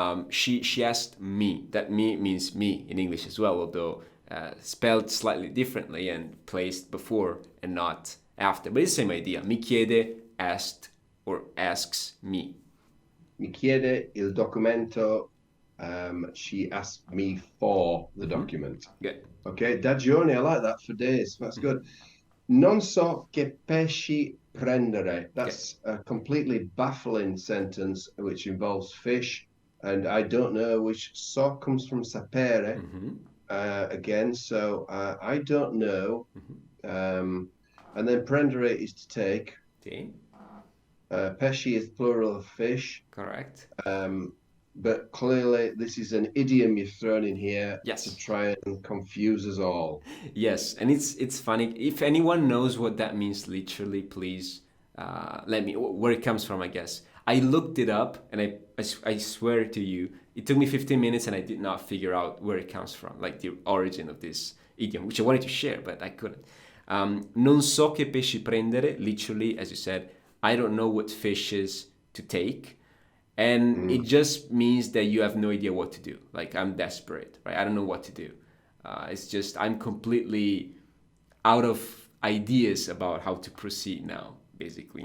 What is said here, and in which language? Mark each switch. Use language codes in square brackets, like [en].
[en] She asked me. That me means me in English as well, although spelled slightly differently and placed before and not after. But it's the same idea. [it] Mi chiede [en] asked or asks me. [it] Mi chiede il documento. [en] She asked me for the document. Good. Okay, [it] da giorni, [en] I like that, for days. That's good. [it] Non so che pesci prendere. [en] That's a completely baffling sentence which involves fish, and I don't know which so comes from sapere again. So I don't know. And then prendere is to take. Okay. Pesci is plural of fish. Correct. But clearly, this is an idiom you've thrown in here Yes. to try and confuse us all. Yes, and it's funny. If anyone knows what that means literally, please let me where it comes from. I guess I looked it up, and I swear to you, it took me 15 minutes, and I did not figure out where it comes from, like the origin of this idiom, which I wanted to share, but I couldn't. [it] Non so che pesci prendere. [en] Literally, as you said, I don't know what fishes to take. And it just means that you have no idea what to do. Like, I'm desperate, right? I don't know what to do. It's just, I'm completely out of ideas about how to proceed now, basically.